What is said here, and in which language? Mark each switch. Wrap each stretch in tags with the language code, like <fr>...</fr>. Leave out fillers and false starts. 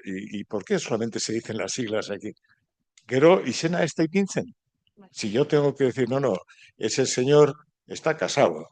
<es>¿Y por qué solamente se dicen las siglas aquí?</es> <eu>Gero izena ez da ipintzen.</eu> <es>Si yo tengo que decir, no, ese señor está casado.</es>